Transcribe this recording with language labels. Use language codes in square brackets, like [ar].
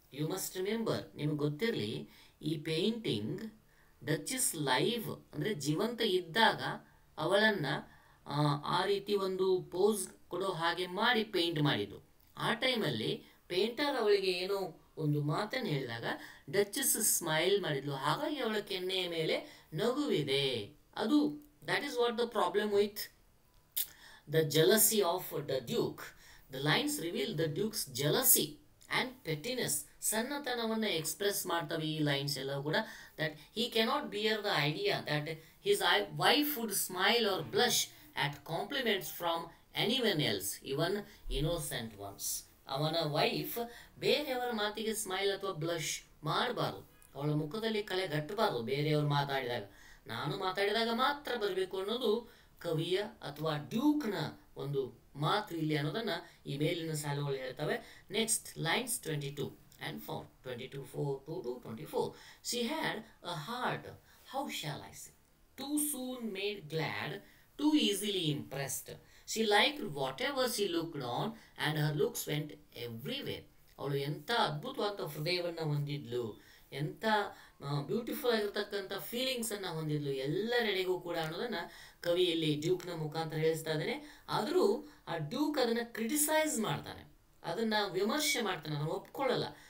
[en] you must remember, [kn] ನಿಮಗೆ ಗೊತ್ತಿರಲಿ, ಈ ಪೇಂಟಿಂಗ್ ಡಚಸ್ ಲೈವ್ ಅಂದರೆ ಜೀವಂತ ಇದ್ದಾಗ ಅವಳನ್ನು ಆ ರೀತಿ ಒಂದು ಪೋಸ್ ಕೊಡೋ ಹಾಗೆ ಮಾಡಿ ಪೇಂಟ್ ಮಾಡಿದ್ದು. ಆ ಟೈಮಲ್ಲಿ ಪೇಂಟರ್ ಅವಳಿಗೆ ಏನೋ ಒಂದು ಮಾತನ್ನು ಹೇಳಿದಾಗ ಡಚಸ್ ಸ್ಮೈಲ್ ಮಾಡಿದ್ಲು, ಹಾಗಾಗಿ ಅವಳ ಕೆನ್ನೆಯ ಮೇಲೆ ನಗುವಿದೆ. [en] ಅದು that is what the problem with the jealousy of the Duke. The lines reveal the Duke's jealousy and pettiness. [kn] ಸಣ್ಣತನವನ್ನು express ಮಾಡ್ತವೆ ಈ ಲೈನ್ಸ್ ಎಲ್ಲ ಕೂಡ. [en] that he cannot bear the idea that his wife would smile or blush at compliments from anyone else, even innocent ones. [kn] ಅವನ wife ಬೇರೆಯವರ ಮಾತಿಗೆ smile ಅಥವಾ blush ಮಾಡಬಾರ್ದು, ಅವಳ ಮುಖದಲ್ಲಿ ಕಳೆ ಗಟ್ಟಬಾರ್ದು. ಬೇರೆಯವರು ಮಾತಾಡಿದಾಗ, ನಾನು ಮಾತಾಡಿದಾಗ ಮಾತ್ರ ಬರಬೇಕು ಅನ್ನೋದು ಕವಿಯ ಅಥವಾ ಡ್ಯೂಕ್ನ ಒಂದು ಮಾತು ಇಲ್ಲಿ ಅನ್ನೋದನ್ನು ಈ ಮೇಲಿನ ಸಾಲುಗಳು ಹೇಳ್ತವೆ. [en] Next lines 22 and 4, 22:4-24. She had a heart, how shall I say, too soon made glad, too easily impressed. She liked whatever she looked on and her looks went everywhere. [kn] ಅವಳು ಎಂಥ ಅದ್ಭುತವಾದ ಹೃದಯವನ್ನು ಹೊಂದಿದ್ಲು, ಎಂಥ ಬ್ಯೂಟಿಫುಲ್ ಆಗಿರ್ತಕ್ಕಂಥ ಫೀಲಿಂಗ್ಸನ್ನು ಹೊಂದಿದ್ಲು ಎಲ್ಲರೆಡೆಗೂ ಕೂಡ ಅನ್ನೋದನ್ನು ಕವಿಯಲ್ಲಿ ಡ್ಯೂಕ್ನ ಮುಖಾಂತರ ಹೇಳಿಸ್ತಾ ಇದ್ದಾನೆ. ಆದರೂ ಆ ಡ್ಯೂಕ್ ಅದನ್ನು ಕ್ರಿಟಿಸೈಸ್ ಮಾಡ್ತಾನೆ, ಅದನ್ನು ವಿಮರ್ಶೆ ಮಾಡ್ತಾನೆ, ಅದನ್ನು ಒಪ್ಕೊಳ್ಳಲ್ಲ.